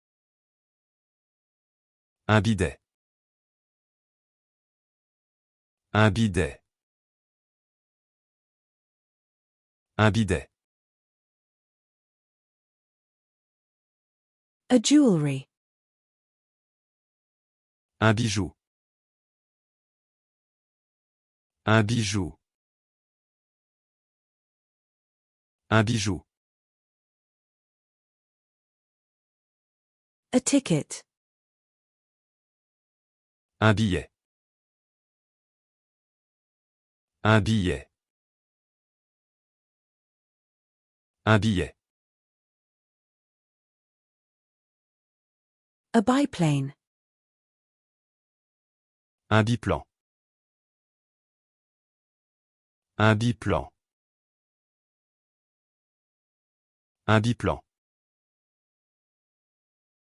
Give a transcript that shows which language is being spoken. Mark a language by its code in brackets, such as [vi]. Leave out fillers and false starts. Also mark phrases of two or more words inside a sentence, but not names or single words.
[fr] Un bidet. Un bidet. Un bidet. [en] A jewelry. [fr] Un bijou. Un bijou. Un bijou. [en] A ticket. [fr] Un billet. Un billet. Un billet. [en] A biplane. [fr] Un biplan. Un biplan. Un biplan.